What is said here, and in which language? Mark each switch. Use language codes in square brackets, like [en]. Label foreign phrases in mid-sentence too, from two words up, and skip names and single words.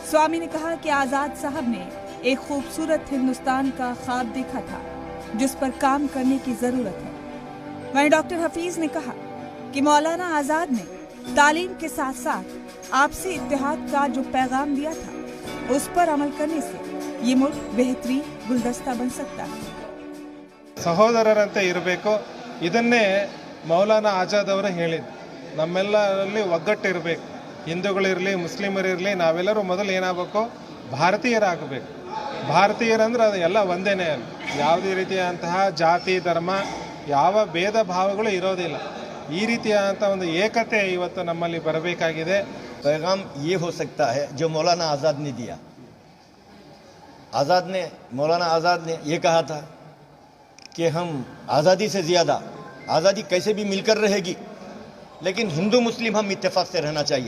[hi] स्वामी ने कहा कि आजाद साहब ने एक खूबसूरत हिंदुस्तान का ख्वाब देखा था जिस पर काम करने की जरूरत है। वहीं डॉक्टर हफीज ने कहा कि मौलाना आजाद ने तालीम के साथ साथ आपसी इत्तेहाद का जो पैगाम दिया था उस पर अमल करने से ये मुल्क बेहतरीन गुलदस्ता बन सकता है। [kn] ಸಹೋದರರಂತೆ ಇರಬೇಕು, ಇದನ್ನೇ ಮೌಲಾನಾ ಆಜಾದ್ ಅವರು ಹೇಳಿದ್ರು। ನಮ್ಮೆಲ್ಲರಲ್ಲಿ ಒಗ್ಗಟ್ಟಿರಬೇಕು, ಹಿಂದೂಗಳಿರಲಿ ಮುಸ್ಲಿಮರಿರಲಿ, ನಾವೆಲ್ಲರೂ ಮೊದಲು ಏನಾಗಬೇಕು, ಭಾರತೀಯರಾಗಬೇಕು। ಭಾರತೀಯರಂದ್ರೆ ಅದು ಎಲ್ಲ ಒಂದೇನೇ ಅಲ್ಲ, ಯಾವುದೇ ರೀತಿಯಾದಂತಹ ಜಾತಿ ಧರ್ಮ ಯಾವ ಭೇದ ಭಾವಗಳು ಇರೋದಿಲ್ಲ। ಈ ರೀತಿಯಾದಂಥ ಒಂದು ಏಕತೆ ಇವತ್ತು ನಮ್ಮಲ್ಲಿ ಬರಬೇಕಾಗಿದೆ। [hi] पैगाम ये हो सकता है जो मौलाना आज़ाद ने दिया। मौलाना आज़ाद ने ये कहा था कि हम आज़ादी से ज़्यादा, आज़ादी कैसे भी मिलकर रहेगी लेकिन हिंदू मुस्लिम हम इत्तेफाक से रहना चाहिए।